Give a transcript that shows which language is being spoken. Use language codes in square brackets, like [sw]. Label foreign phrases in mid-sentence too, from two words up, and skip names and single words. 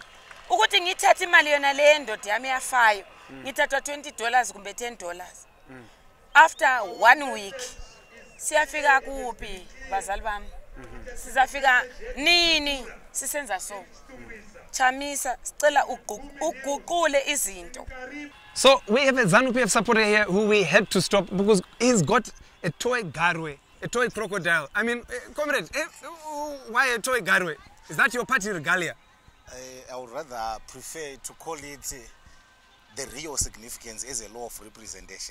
[nd] Ukuthi ngithathe imali yona le yendoda yami yafayo. Ngithatha $20 kumbe $10. After 1 week siyafika kuphi bazali bami? Sizafika nini sisenza so? Chamisa sicela uguqule izinto. [en] So we have a ZANU PF supporter here who we had to stop because he's got a toy garwe, a toy crocodile. I mean, comrade, why a toy garwe? Is that your party regalia? I would rather prefer to call it the real significance as a law of representation.